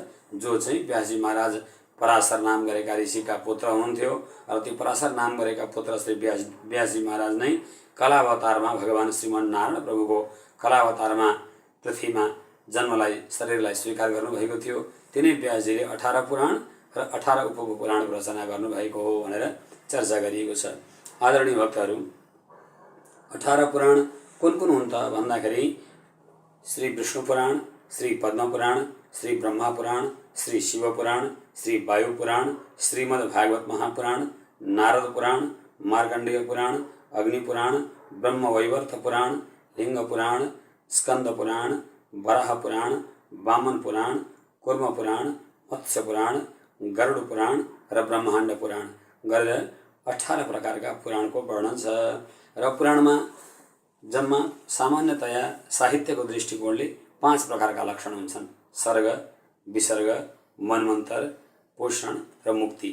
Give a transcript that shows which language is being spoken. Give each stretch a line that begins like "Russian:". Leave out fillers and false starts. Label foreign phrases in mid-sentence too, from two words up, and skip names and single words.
Nepali: जो चाहिँ व्यासजी महाराज पराशर नाम गरेका ऋषिका पुत्र हुनुहुन्थ्यो र त्यो पराशर नाम गरेका पुत्र श्री व्यासजी महाराज नै कलावतारमा भगवान श्रीमन्नारायण प्रभुको कलावतारमा पृथ्वीमा जन्मलाई शरीरलाई स्वीकार गर्नुभएको थियो। तिनै व्यासजीले 18 पुराण र 18 उपपुराणको रचना गर्नुभएको हो भनेर चर्चा गरिएको छ। आदरणीय भक्तहरू, 18 पुराण कुन कुन हुन् त भन्दाखेरि श्री विष्णु पुराण, श्री पद्म पुराण, श्री ब्रह्मा पुराण, श्री शिव पुराण, श्री वायु पुराण, श्रीमद् भागवत महापुराण, नारद पुराण, मार्कण्डेय पुराण, अग्नि पुराण, ब्रह्मवैवर्त पुराण, लिंग पुराण, स्कंद पुराण, वराह पुराण, वामन पुराण, कूर्म पुराण, मत्स्य पुराण, गरुड पुराण र ब्रह्माण्ड पुराण गरेर 18 प्रकारका पुराणको वर्णन छ। र पुराणमा जम्मा सामान्यतया साहित्यको दृष्टिकोणले 5 प्रकारका लक्षण हुन्छन्। सर्ग, विसर्ग, मनमन्तर, पोषण र मुक्ति।